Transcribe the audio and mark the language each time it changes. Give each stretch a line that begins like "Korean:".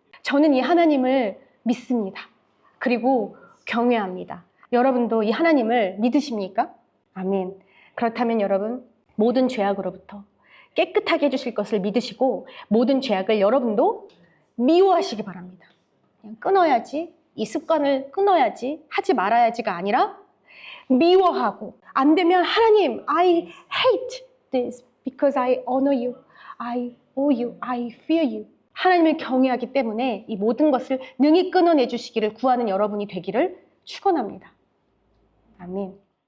Korean: 저는 이 하나님을 믿습니다. 그리고 경외합니다. 여러분도 이 하나님을 믿으십니까? 아멘. 그렇다면 여러분, 모든 죄악으로부터 깨끗하게 해주실 것을 믿으시고 모든 죄악을 여러분도 미워하시기 바랍니다. 그냥 끊어야지, 이 습관을 끊어야지, 하지 말아야지가 아니라 미워하고, 안 되면 하나님,
English: I hate this because I honor you, I owe you, I fear you.
Korean: 하나님을 경외하기 때문에 이 모든 것을 능히 끊어내 주시기를 구하는 여러분이 되기를 축원합니다. 아멘.